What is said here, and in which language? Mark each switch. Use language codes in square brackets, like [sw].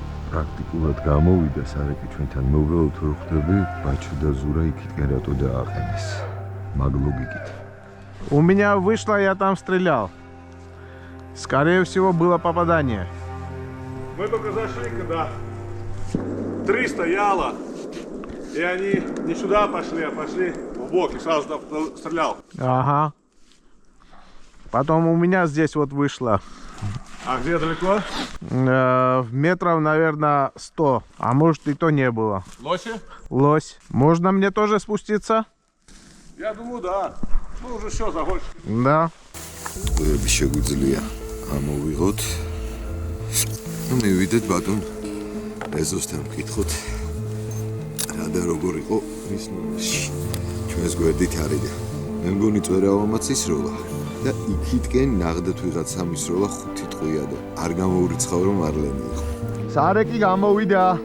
[ka] პრაქტიკულად გამოვიდა სარეკი ჩვენთან მოვეოთ რო ხვდები ბაჩუ და ზურა იქითკენ რატო დააყენეს მაგ ლოგიკით. [ru] У меня вышло, я там стрелял. Скорее всего, было попадание. Мы только зашли, когда 3 стояло, и они не сюда пошли, а пошли в бок, и сразу стрелял. Ага. Потом у меня здесь вот вышло. А где далеко? Метров, наверное, 100, а может и то не было. Лоси? Лось. Можно мне тоже спуститься? Я думаю, да. Мы уже все, загонщики. Да. [ka] Вы შეგვიძლია ამოვიღოთ ნუ მივიდეთ ბატონ ეზოსთან ვკითხოთ რა და როგორ იყო მის ნომერში ჩვენს გვერდით არის და მე მგონი წვერავამაც ისროლა და იქითკენ ნახდათ ვიღაცა მისროლა 5 ტყვია და არ გამოურიცხავ რომ მარლენი იყო სარეკი გამოვიდა